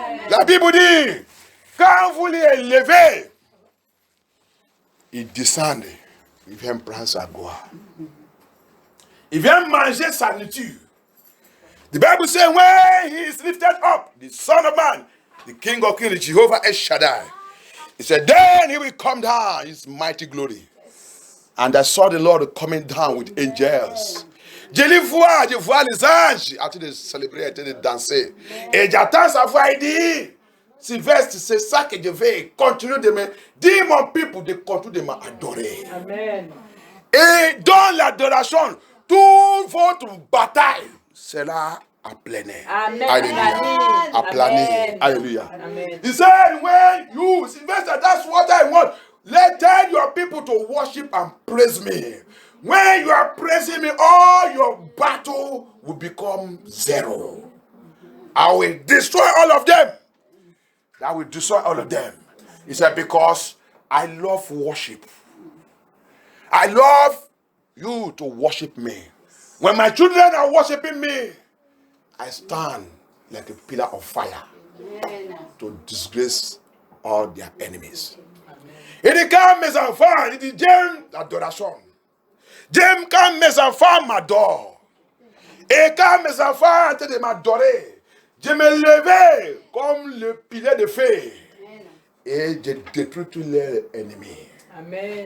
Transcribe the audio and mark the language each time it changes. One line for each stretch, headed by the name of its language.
French: La Bible dit, quand vous l'élevez, il descend, il vient prendre sa gloire. Il vient manger sa nourriture.
English: The Bible says, when he is lifted up, the Son of Man, the King of Kings, Jehovah El Shaddai, he said, then he will come down in his mighty glory. And I saw the Lord coming down with angels.
French: Je les vois, je vois les anges. En train de célébrer, en train de danser. Et j'attends sa voix, il dit, Sylvestre, c'est ça que je vais continuer de me dire, mon peuple, de continuer de m'adorer. Amen. Et dans l'adoration, toute votre bataille sera à plein air. Amen. Alléluia. À plein air. Alléluia.
English: He said, when you, Sylvester, that's what I want. Tell your people to worship and praise me. When you are praising me, all your battle will become zero. I will destroy all of them. I will destroy all of them. He said, because I love worship. I love you to worship me. When my children are worshiping me, I stand like a pillar of fire to disgrace all their enemies.
French: Il dit quand mes enfants, il dit j'aime l'adoration. J'aime quand mes enfants m'adorent. Et quand mes enfants sont en train de m'adorer, je me levais comme le pilier de feu. Et je détruis tous leurs ennemis. Amen.